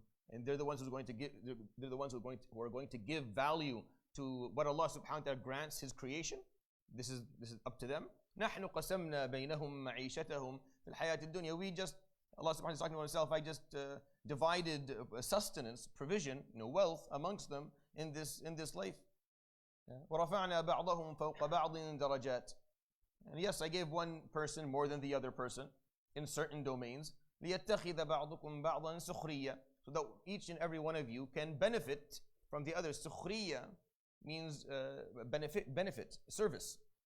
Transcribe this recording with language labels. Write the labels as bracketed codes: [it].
[en] And they're the ones who are going to give. They're the ones who are going to give value to what Allah subhanahu wa ta'ala grants His creation. This is up to them. [ar] نحن قسمنا بينهم معيشتهم في الحياة الدنيا. [en] We just, Allah subhanahu wa ta'ala is talking about Himself. I just divided sustenance, provision, wealth amongst them in this life. [ar] ورفعنا بعضهم فوق بعض درجات. [en] And yes, I gave one person more than the other person in certain domains. [ar] ليتخذ بعضكم بعضا سخريا. [en] So that each and every one of you can benefit from the other. Sukhriya means benefit, service.